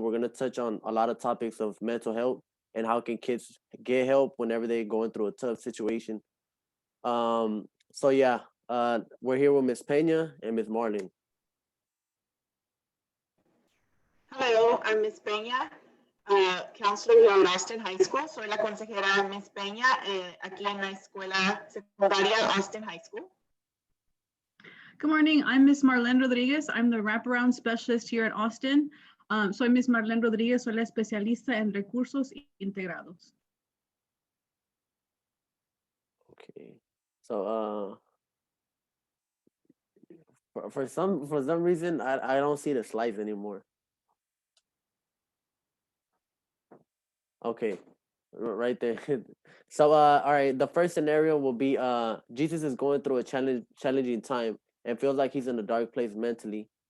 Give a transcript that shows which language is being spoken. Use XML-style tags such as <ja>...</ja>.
<en>We're going to touch on a lot of topics of mental health and how can kids get help whenever they're going through a tough situation. So yeah, we're here with Miss Pena and Miss Marlene. Hello, I'm Miss Peña, counselor here at Austin High School.</en> <es>Soy la consejera Miss Peña aquí en la escuela secundaria Austin High School.</es> <en>Good morning, I'm Miss Marlene Rodriguez. I'm the Wraparound Specialist here at Austin.</en> <es>Soy Miss Marlene Rodriguez, soy la especialista en recursos integrados.</es> <en>Okay. So for some reason I don't see the slides anymore. Okay. Right there. So all right, the first scenario will be Jesus is going through a challenging time and feels like he's in a dark place mentally.</en>